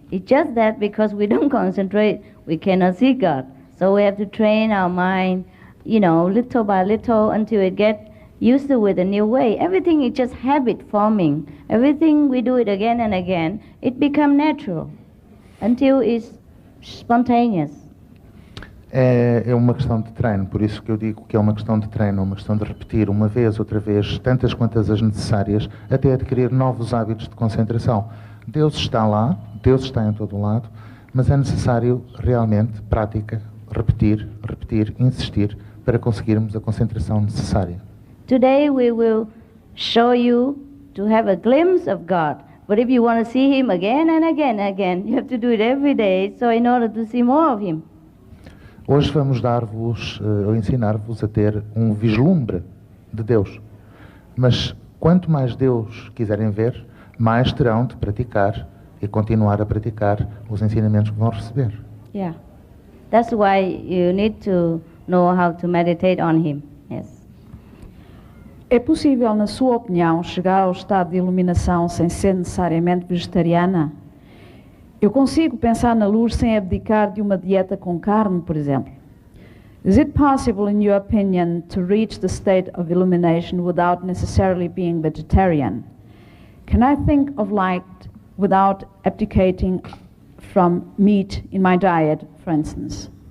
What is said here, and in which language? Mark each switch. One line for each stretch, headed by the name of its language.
English: It's just that because we don't concentrate, we cannot see God. So we have to train our mind, little by little until it gets used to with a new way. Everything is just habit forming. Everything we do it again and again, it becomes natural until it's spontaneous.
Portuguese: É uma questão de treino, por isso que eu digo que é uma questão de treino, uma questão de repetir uma vez, outra vez, tantas quantas as necessárias, até adquirir novos hábitos de concentração. Deus está lá, Deus está em todo lado, mas é necessário realmente prática, repetir, insistir, para conseguirmos a concentração necessária.
English: Today we will show you to have a glimpse of God. But if you want to see Him again and again and again, you have to do it every day, so in order to see more of Him.
Portuguese: Hoje vamos dar-vos, ou ensinar-vos a ter um vislumbre de Deus. Mas quanto mais Deus quiserem ver, mais terão de praticar e continuar a praticar os ensinamentos que vão receber.
English: Yeah. That's why you need to know how to meditate on Him. Yes.
Portuguese: É possível, na sua opinião, chegar ao estado de iluminação sem ser necessariamente vegetariana? Eu consigo pensar na luz sem abdicar de uma dieta com carne, por exemplo.
English: Is it possible, in your opinion, to reach the state of illumination without necessarily being vegetarian? Can I think of light without abdicating from meat in my diet, for instance?